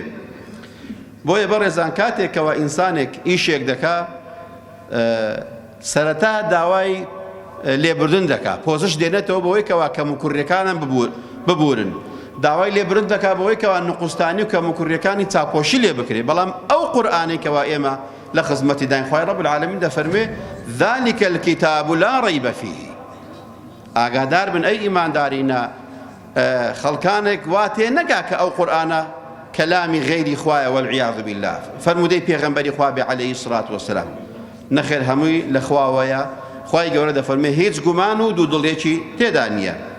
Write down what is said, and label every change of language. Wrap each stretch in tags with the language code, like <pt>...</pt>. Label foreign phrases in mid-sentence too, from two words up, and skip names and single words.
<ckb>بۆیە بەڕێزان کاتێکەوە ئینسانێک ئیشێک دەکا سەرەتا داوای لێبوردن دەکا، پۆزش دێنێتەوە بەوەی کەوا کەم و کوڕیەکانم ببورن. داوای لێبوردن دەکا بەوەی کەوا نقوستانی و کەم و کوڕیەکانی چاپۆشی لێ بکرێ. بەڵام ئەو قورئانەی کەوا ئێمە لە خزمەتی داین خوای</ckb> <ar>ڕەب العالەمین</ar> <ckb>دەفەرمێ</ckb> <ar>ذلك الكتاب لا ريب فيه.</ar> <ckb>ئاگادار بن ئەی ئیماندارینە خەڵکانێک وا تێ نەگا کە ئەو قورئانە کەلامی غەیری خوایە</ckb> <ar>والعیاذ بالله.</ar> <ckb>فەرموودەی پێغەمبەری خوا بێ</ckb> <ar>عەلەیهی سڵات وەسەلام</ar> <ckb>نەخێر هەمووی لە خواوەیە. خوای گەورە دەفەرمێ هیچ گومان و دوودڵێکی تێدا نییە.</ckb>